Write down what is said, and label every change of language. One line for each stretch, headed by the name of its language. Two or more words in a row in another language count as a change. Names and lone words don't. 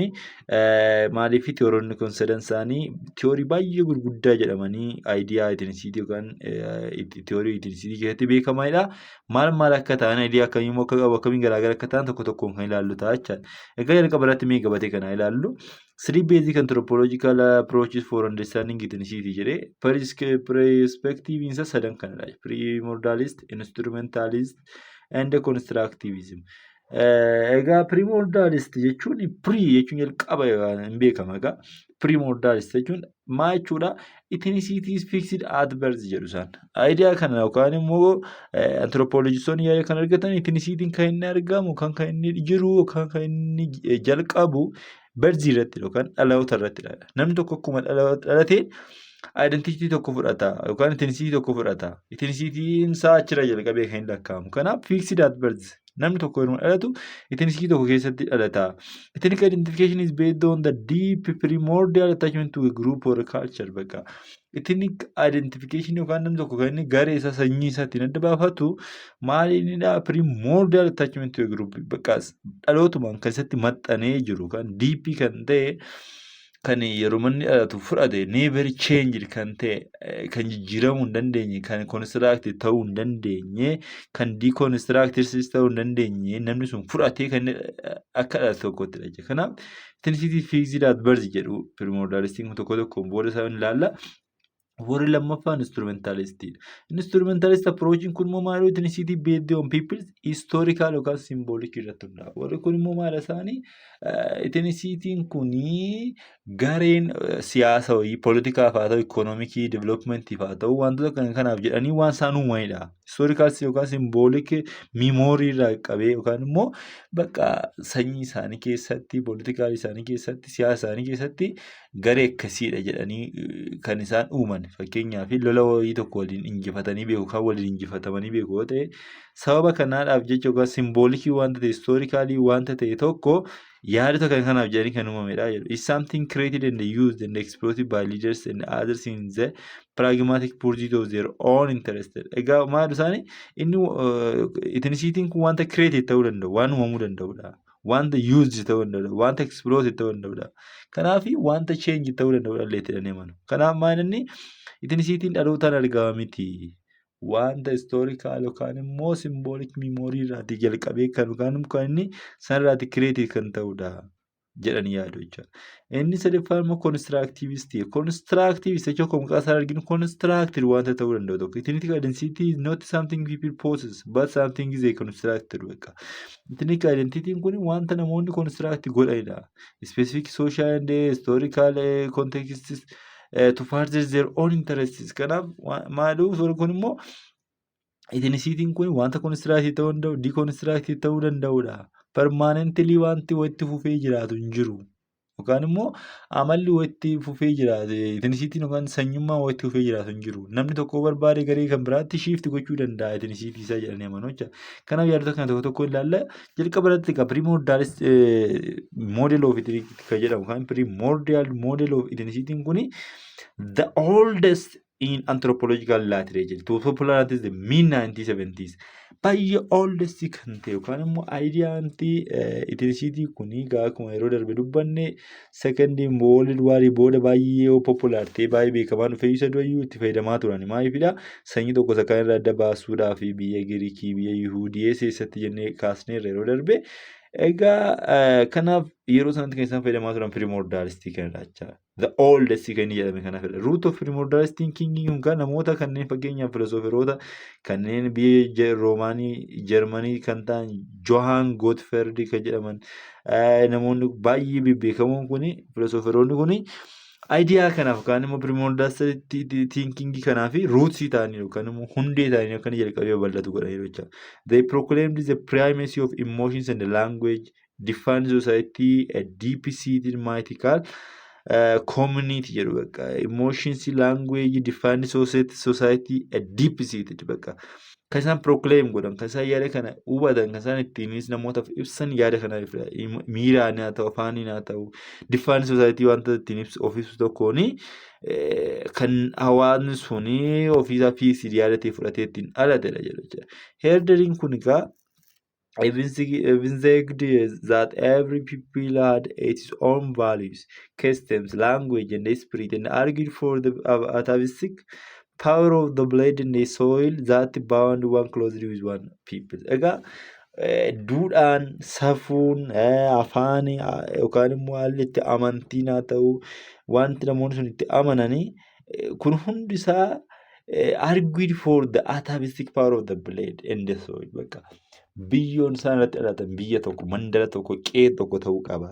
Oromo: Maaliif tiyooronni kun sadan isaanii tiyoorii baay'ee gurguddaa jedhamanii aayidiyaa ethnicity yookaan tiyoorii ethnicity keessatti beekamanidha. Maal akka ta'an aayidiyaa akkamii immoo akka qabu akkamiin garaagara akka ta'an tokko tokkoon kan ilaallu ta'a jechaadha. Egaa jalqaba irratti mee gabatee kana ilaallu.
English: Three basic anthropological approaches for understanding ethnicity jedhee perspective
Oromo: isa sadan kanadha.
English: Primordialist, instrumentalist and constructivism.
Oromo: Egaa primordialist jechuun jechuun jalqaba hin beekama. Egaa primordialist jechuun maal jechuudha?
English: Ethnicity is fixed at birth
Oromo: jedhu isaan. Aayidiyaa kana yookaan immoo anthropologistoonni yaada kan argatan ethnicity kan inni argamu kan inni jiru yookaan kan inni jalqabu birthii irratti yookaan dhaloota irrattidha. Namni tokko akkuma dhalatee identity tokko fudhata yookaan ethnicity tokko fudhata. Ethnicity'n isaa achirra jalqabee kan hin lakkaa'amu.
English: Kanaaf fixed at birth.
Oromo: Namni tokko yeroo dhalatu ethnicity tokko keessatti dhalata.
English: Ethnic identification is based on the deep primordial attachment to a group or a culture.
Oromo: Bakka ethnic identification yookaan namni tokko kan inni garee isaa sanyii isaatiin adda baafatu maalinidha?
English: Primordial attachment to a group.
Oromo: Bakka dhalootumaan keessatti maxxanee jiru kan deep kan ta'e kan yeroo manni dhalatu fudhate
English: never change
Oromo: kan ta'e kan jijjiiramuu hin dandeenye kan construct ta'uu hin dandeenye kan deconstruct ta'uu hin dandeenye namni sun fudhatee kan akka dhalatu tokkottidha jechuudha. Kanaaf ethnicity
English: fixed at birth
Oromo: jedhu primordialistiin tokko tokkoon booda isaa ilaalla. Warri lammaffaan instrumentalistiidha. Instrumentalist approachiin kun immoo maal ethnicity
English: based on people's historical
Oromo: yookaan symbolic irratti hundaa'a. Warri kun immoo maal isaanii ethnicityin kunii gareen siyaasa wayii politikaaf haa ta'u ikoonoomikii developmentiif haa ta'u wantoota kanaaf jedhanii waan isaan uumanidha. Historical yookaan
English: symbolic memory
Oromo: irraa qabee yookaan immoo bakka sanyii isaanii keessatti politikaal isaanii keessatti siyaasa isaanii keessatti garee akkasiidha jedhanii kan isaan uuman. Fakkeenyaaf lola wayii tokko waliin injifatanii beeku kan waliin injifatamanii beeku yoo ta'e sababa kanaadhaaf jecha yookaan simboolikii wanta ta'e historically wanta ta'e tokko yaadota kanaaf jedhanii kan uumamedha jedhu.
English: Is something created and used and exploited by leaders and others in the pragmatic pursuit of their own interest.
Oromo: Egaa maal isaanii inni ethnicityin kun wanta created ta'uu danda'u waan uumamuu danda'udha. Wanta used ta'uu danda'udha. Wanta exploited ta'uu danda'udha. Kanaaf wanta change ta'uu danda'udha illee jedhanii amanu. Kanaaf maal inni ethnicityin dhalootaan argama miti. Wanta historical yookaan immoo symbolic memory irraati jalqabee kan yookaan inni sanarraati created kan ta'udha jedhanii yaadu jechuudha. Inni sadaffaan immoo constructivistii. Constructivist jechuun akkuma maqaa isaa arginu constructed wanta ta'uu danda'u tokko.
English: Ethnic identity is not something people possess but something is constructed bakka.
Oromo: Ethnic identityin kun wanta namoonni construct godhanidha.
English: Specific social and historical contexts to further their own interests.
Oromo: Kanaaf maaluuf warri kun immoo ethnicityin kun wanta construct ta'uu danda'u deconstruct ta'uu danda'udha. Permanently wanti walitti fufee jiraatu hin jiru. Yookaan immoo amalli walitti fufee jiraatu ethnicityin yookaan sanyummaan walitti fufee jiraatu hin jiru. Namni tokko barbaade garee kan biraatti shift gochuu danda'a ethnicity isaa jedhanii amanu jechuudha. Kanaaf yaadota kana tokko tokko ilaalla. Jalqaba irratti
English: primordialist model of ethnicity
Oromo: kan jedhamu kan
English: primordial model of ethnicityin kuni the oldest in anthropological literature to popularize the mid 1970s.
Oromo: Baay'ee oldest kan ta'e yookaan immoo aayidiyaan ethnicity kunii akkuma yeroo darbe dubbanne
English: second world war
Oromo: booda baay'ee popular ta'e baay'ee beekamaa dhufee isa durayyuu itti fayyadamaa turan. Maaliifidha? Sanyii tokko sakaan irraa adda baasuudhaaf biyya Giriikii biyya Yihuudii keessatti jennee kaasneerra yeroo darbe Egaa kanaaf yeroo sanatti kan isaan fayyadamaa turan primordialistii kanadha jechaadha.
English: The oldest
Oromo: kan inni jedhame kana fedha.
English: Root of primordialist thinking
Oromo: kun kan namoota kanneen fakkeenyaaf filosooferoota kanneen biyya Roomaanii Jarmanii kan ta'an Johann Gottfried kan jedhaman namoonni baay'ee bebbeekamoon kuni filosooferoonni kuni Ayidiyaa kanaaf yookaan immoo
English: primordialist thinking
Oromo: kanaaf rootsii ta'anii yookaan immoo hundee ta'anii akka inni jalqabee bal'atu godhaniiru jechuudha.
English: They proclaimed the primacy of emotions and the language, defined society a deep-seated mythical community
Oromo: jedhu bakka.
English: Emotions, language, defined society a deep-seated bakka.
Oromo: Kan isaan proclaim godhan, kan isaan yaada kana hubatan, kan isaan ittiinis namootaaf ibsan yaada kana miiraan haa ta'u, afaaniin haa ta'u,
English: defined society
Oromo: wanta ittiin of ibsu tokkooni kan hawaasni suni ofiisaa fi yaada ta'e fudhatee ittiin dhalatedha jedhu.
English: Herderiin
Oromo: kun egaa
English: evinced that every people had its own values, customs, language, and spirit, and argued for the atavistic power of the blade and the soil that bound one closely with one people.
Oromo: Egaa duudhaan, safuun, afaan yookaan immoo haalli itti amantiin haa ta'u wanti namoonni sun itti amananii kun hundi isaa
English: argued for the atavistic power of the blade and the soil.
Oromo: Bakka biyyoon isaan irratti dhalatan biyya tokko, mandara tokko, qe'ee tokko ta'uu qaba.